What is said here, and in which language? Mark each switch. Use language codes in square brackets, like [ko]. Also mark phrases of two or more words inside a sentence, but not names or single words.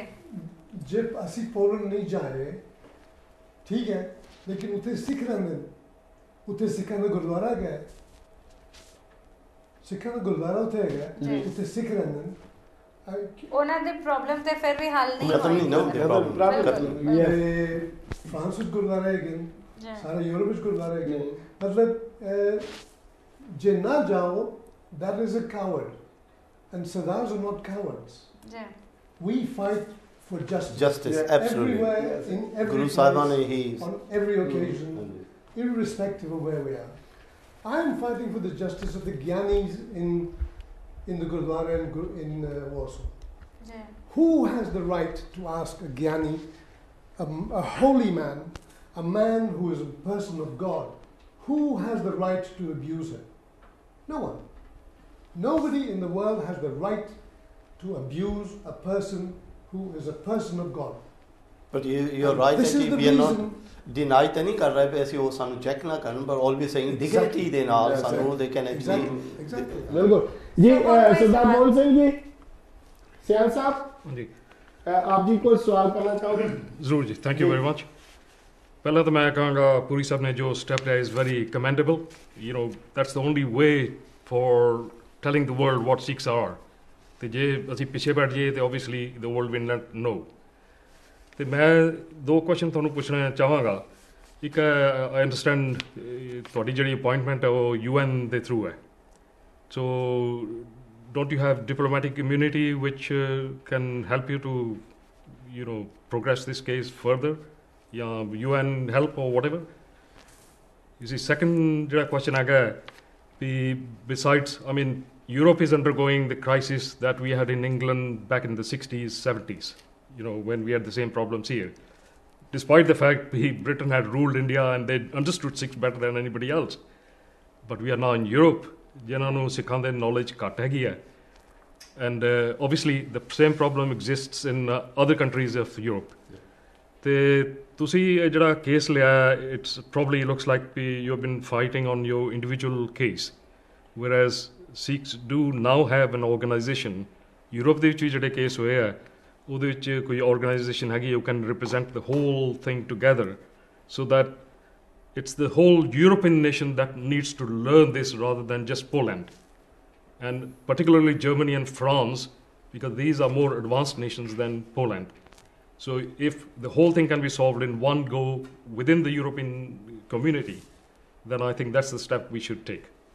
[pa] ਜੇ ਅਸੀਂ ਪੋਲੈਂਡ ਨਹੀਂ ਜਾ ਰਹੇ ਠੀਕ ਹੈ, ਲੇਕਿਨ ਉੱਥੇ ਸਿੱਖ ਰਹਿੰਦੇ ਨੇ, ਉੱਥੇ ਸਿੱਖਾਂ ਦਾ ਗੁਰਦੁਆਰਾ ਹੈਗਾ, ਸਿੱਖਾਂ ਦਾ ਗੁਰਦੁਆਰਾ ਉੱਥੇ ਹੈਗਾ, ਉੱਥੇ ਸਿੱਖ ਰਹਿੰਦੇ ਨੇ, ਉਹਨਾਂ ਦੇ ਪ੍ਰੋਬਲਮ ਤੇ ਫਿਰ ਵੀ ਹੱਲ ਨਹੀਂ ਹੋਏ। ਫਰਾਂਸ ਵਿੱਚ ਗੁਰਦੁਆਰਾ ਹੈਗੇ, ਸਾਰੇ ਯੂਰਪ ਵਿੱਚ ਗੁਰਦੁਆਰਾ ਹੈਗੇ, ਮਤਲਬ ਜੇ ਨਾ ਜਾਓ [en] that is a coward and Sardars are not cowards. We fight for justice, absolutely, everywhere, in every Guru place, on every occasion, irrespective of where we are. I am fighting for the justice of the Gyanis in the Gurdwara in Warsaw. Who has the right to ask a Gyani, a holy man, a man who is a person of God, who has the right to abuse him? No one. Nobody in the world has the right to abuse a person who is a person of God. But you're right that we are not deny [pa] ਤਾਂ ਨਹੀਂ ਕਰ ਰਹੇ ਪਏ ਅਸੀਂ ਉਹ ਸਾਨੂੰ ਚੈੱਕ ਨਾ ਕਰਨ, ਪਰ [en] always saying dignity [pa] ਦੇ ਨਾਲ ਸਾਨੂੰ [en] they can actually [pa] ਬਿਲਕੁਲ ਜੀ। ਸਰਦਾਰ ਮੋਹਨ ਸਿੰਘ ਜੀ, ਸਿਆਲ ਸਾਹਿਬ ਜੀ, ਆਪ ਜੀ ਕੋਈ ਸਵਾਲ ਕਰਨਾ ਚਾਹੋਗੇ? ਜ਼ਰੂਰ ਜੀ, [en] thank you very much. [pa] ਪਹਿਲਾਂ ਤਾਂ ਮੈਂ ਕਹਾਂਗਾ ਪੁਰੀ ਸਾਹਿਬ ਨੇ ਜੋ ਸਟੈਪ ਲਿਆ [en] is very commendable, you know that's the only way for telling the world what Sikhs are. [pa] ਤੇ ਜੇ ਅਸੀਂ ਪਿੱਛੇ ਬੈਠ ਜਾਈਏ ਤੇ [en] obviously the world will not know. [pa] ਤੇ ਮੈਂ ਦੋ ਕੁਐਸਚਨ ਤੁਹਾਨੂੰ ਪੁੱਛਣਾ ਚਾਹਾਂਗਾ। [en] ਇੱਕ I understand [pa] ਤੁਹਾਡੀ ਜਿਹੜੀ ਅਪਾਇੰਟਮੈਂਟ ਹੈ ਉਹ UN ਦੇ ਥਰੂ ਹੈ, ਸੋ [en] don't you have diplomatic immunity which can help you to, you know, progress this case further? Yeah, UN help or whatever. You see, second question I got, besides, I mean, Europe is undergoing the crisis that we had in England back in the 60s, 70s, you know, when we had the same problems here. Despite the fact Britain had ruled India and they understood Sikhs better than anybody else. But we are now in Europe, [pa] ਜਿਨ੍ਹਾਂ ਨੂੰ ਸਿੱਖਾਂ ਦੇ ਨੌਲੇਜ ਘੱਟ ਹੈਗੀ ਹੈ, [en] And obviously the same problem exists in other countries of Europe. [pa] ਤੇ ਤੁਸੀਂ ਇਹ ਜਿਹੜਾ ਕੇਸ ਲਿਆ, [en] it's probably looks like you have been fighting on your individual case, whereas Sikhs do now have an organization. [pa] Europe ਦੇ ਵਿੱਚ ਵੀ ਜਿਹੜੇ ਕੇਸ ਹੋਏ ਆ ਉਹਦੇ ਵਿੱਚ ਕੋਈ organization ਹੈਗੀ [en] who can represent the whole thing together, so that it's the whole European nation that needs to learn this rather than just Poland, and particularly Germany and France, because these are more advanced nations than Poland. So if the whole thing can be solved in one go within the European community, then I think that's the step we should take.